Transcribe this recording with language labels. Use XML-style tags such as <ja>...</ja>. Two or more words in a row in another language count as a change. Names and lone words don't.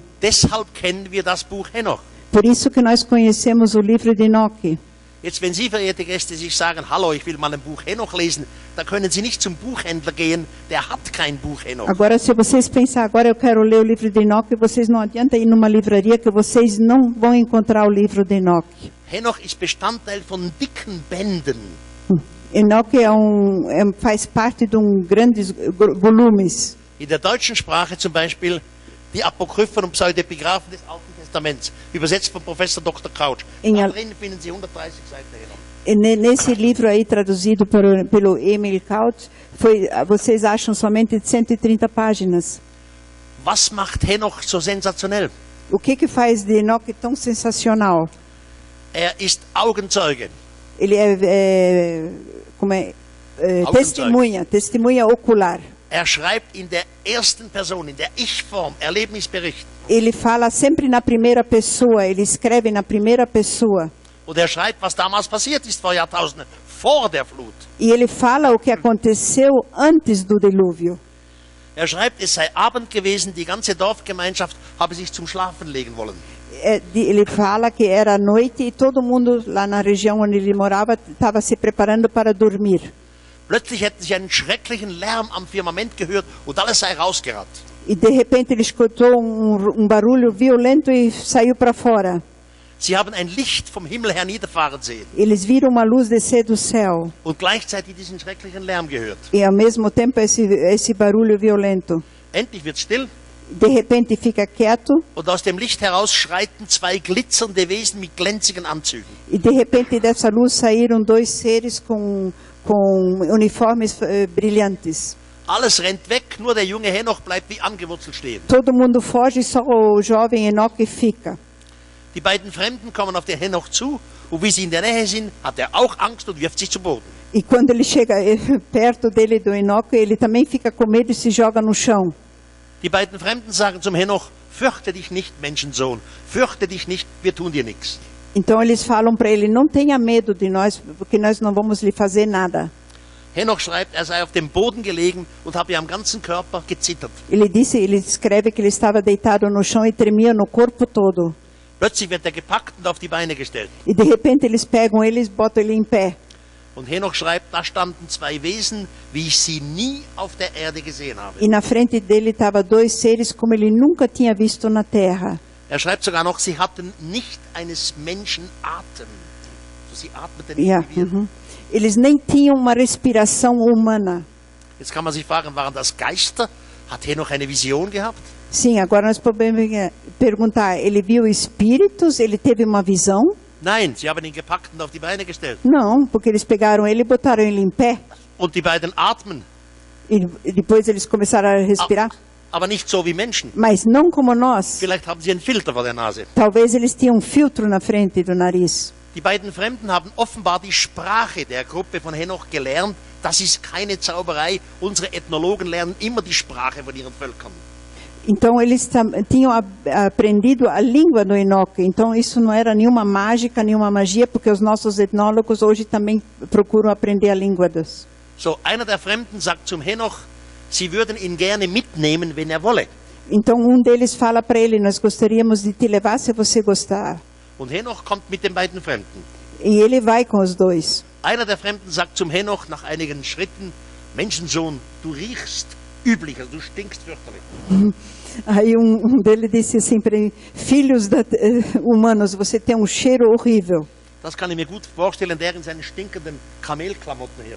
<de>Deshalb kennen wir das Buch Henoch.</de> <pt>Por isso que nós conhecemos o livro de Enoque.</pt> <de>Jetzt, wenn Sie, verehrte Gäste, sich sagen, hallo, ich will mal ein Buch Henoch lesen, dann können Sie nicht zum Buchhändler gehen, der hat kein Buch Henoch.</de> <pt>Agora, se vocês pensarem, agora eu quero ler o livro de Enoque, vocês não adianta ir numa livraria que vocês não vão encontrar o livro de Enoque.</pt> <de>Henoch ist Bestandteil von dicken Bänden.</de> <pt>Enoque faz parte de grandes volumes.</pt> <de>In der deutschen Sprache zum Beispiel die Apokryphen und Pseudepigraphen des Alten Testaments, übersetzt von Professor Dr. Couch. Darin finden Sie 130 Seiten Henoch.</de> <pt>Nesse livro aí, traduzido pelo Emil Couch, vocês acham somente 130 páginas.</pt> <de>Was macht Henoch so sensationell?</de> <pt>O que faz de Enoque tão sensacional?</pt> <de>Ist Augenzeuge.</de> <pt>Ele testemunha ocular.</pt> <de>Schreibt in der ersten Person, in der Ich-Form, Erlebnisbericht.</de> <pt>Ele fala sempre na primeira pessoa, ele escreve na primeira pessoa.</pt> <de>Und schreibt, was damals passiert ist vor Jahrtausenden, vor der Flut.</de> <pt>E ele fala o que aconteceu antes do dilúvio.</pt> <de>Schreibt, es sei Abend gewesen, die ganze Dorfgemeinschaft habe sich zum Schlafen legen wollen.</de> <pt>Ele fala que era noite e todo mundo lá na região onde ele morava estava se preparando para dormir.</pt> <de>Plötzlich hätten sie einen schrecklichen Lärm am Firmament gehört und alles sei rausgerannt.</de> <pt>E de repente ele escutou barulho violento e saiu para fora.</pt> <de>Sie haben ein Licht vom Himmel her niederfahren sehen.</de> <pt>Eles viram uma luz descer do céu.</pt> <de>Und gleichzeitig diesen schrecklichen Lärm gehört.</de> <pt>E ao mesmo tempo esse barulho violento.</pt> <de>Endlich wird still.</de> <pt>De repente fica quieto.</pt> <de>Und aus dem Licht heraus schreiten zwei glitzernde Wesen mit glänzigen Anzügen.</de> <pt>E de repente dessa luz saíram dois seres com uniformes brilhantes.</pt> <de>Alles rennt weg, nur der junge Henoch bleibt wie angewurzelt stehen.</de> <pt>Todo mundo foge, só o jovem Enoque fica.</pt> <de>Die beiden Fremden kommen auf den Henoch zu und wie sie in der Nähe sind, hat auch Angst und wirft sich zu Boden.</de> <pt>E quando ele chega perto dele do Enoque, ele também fica com medo e se joga no chão.</pt> <de>Die beiden Fremden sagen zum Henoch, fürchte dich nicht, Menschensohn, fürchte dich nicht, wir tun dir nichts.</de> <pt>Então eles falam para ele, não tenha medo de nós, porque nós não vamos lhe fazer nada.</pt> <de>Henoch schreibt, sei auf dem Boden gelegen und habe am ganzen Körper gezittert.</de> <pt>Ele escreve que ele estava deitado no chão e tremia no corpo todo.</pt> <de>Plötzlich wird gepackt und auf die Beine gestellt.</de> <pt>E de repente eles pegam ele e botam ele em pé.</pt> <de>Und Henoch schreibt, da standen zwei Wesen, wie ich sie nie auf der Erde gesehen habe.</de> <pt>E na frente dele estavam dois seres como ele nunca tinha visto na terra.</pt> <de>Schreibt sogar noch, sie hatten nicht eines Menschen Atem. Also sie atmeten nicht wie wir.</de> <pt>Eles nem tinham uma respiração humana.</pt> <de>Jetzt kann man sich fragen, waren das Geister? Hat Henoch eine Vision gehabt?</de> <pt>Sim, agora nós podemos perguntar, ele viu espíritos? Ele teve uma visão?</pt> <de>Nein, sie haben ihn gepackt und auf die Beine gestellt.</de> <pt>Não, porque eles pegaram ele e botaram ele em pé.</pt> <de>Und die beiden atmen.</de> <pt>E depois eles começaram a respirar.</pt> <de>Aber nicht so wie Menschen.</de> <pt>Mas não como nós.</pt> <de>Vielleicht haben sie einen Filter vor der Nase.</de> <pt>Talvez eles tinham filtro na frente do nariz.</pt> <de>Die beiden Fremden haben offenbar die Sprache der Gruppe von Henoch gelernt. Das ist keine Zauberei. Unsere Ethnologen lernen immer die Sprache von ihren Völkern.</de> <pt>Então eles tinham aprendido a língua do Enoque. Então isso não era nenhuma mágica, nenhuma magia, porque os nossos etnólogos hoje também procuram aprender a língua dos.</pt> <de>So, einer der Fremden sagt zum Henoch, sie würden ihn gerne mitnehmen, wenn wolle.</de> <pt>Então deles fala para ele, nós gostaríamos de te levar se você gostar.</pt> <de>Und Henoch kommt mit den beiden Fremden.</de> <pt>E ele vai com os dois.</pt> <de>Einer der Fremden sagt zum Henoch nach einigen Schritten, Menschensohn, du riechst üblich, also du stinkst fürchterlich.</de> <pt>Aí dele disse assim para ele, filhos humanos, você tem cheiro horrível.</pt> <de>Das kann ich mir gut vorstellen, der in seinen stinkenden Kamelklamotten her.</de>